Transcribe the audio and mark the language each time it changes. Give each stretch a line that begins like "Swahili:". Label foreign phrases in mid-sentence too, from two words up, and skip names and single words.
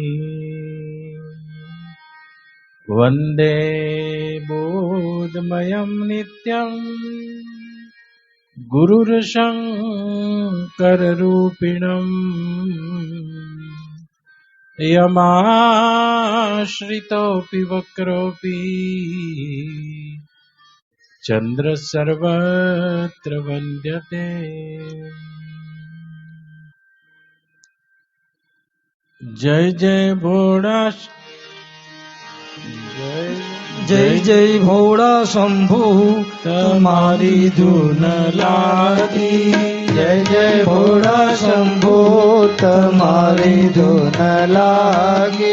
Sanskrit: वन्दे बोधमयं नित्यं गुरुर्शङ्कररूपिणम् यमाश्रितोऽपि वक्रोऽपि चन्द्रः सर्वत्र वन्द्यते।
Hindi: जय जय भोळा जय जय भोळा शंभु तुम्हारी धुन लागी। जय जय भोळा शंभु तुम्हारी धुन लागी।